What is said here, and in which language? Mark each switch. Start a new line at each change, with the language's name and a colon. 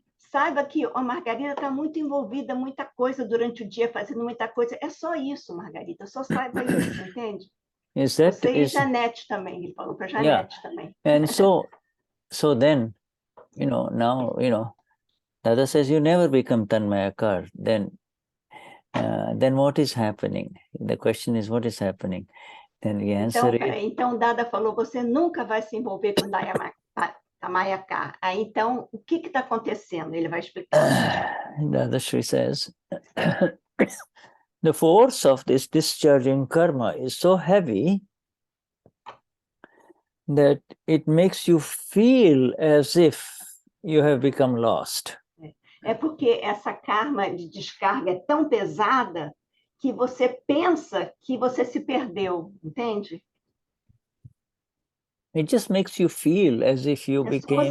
Portuguese: Saiba que a Margarida está muito envolvida, muita coisa durante o dia, fazendo muita coisa. É só isso, Margarida. Só saiba isso, entende? Você e Janete também, ele falou para Janete também.
English: And so then, now, Dada says you never become Tanmayakar. Then what is happening? The question is, what is happening? Then the answer is...
Portuguese: Então, Dada falou, você nunca vai se envolver com Tanmayakar. Aí, então, o que está acontecendo? Ele vai explicar.
English: Dadashri says, the force of this discharging karma is so heavy that it makes you feel as if you have become lost.
Portuguese: É porque essa karma de descarga é tão pesada que você pensa que você se perdeu, entende?
English: It just makes you feel as if you became...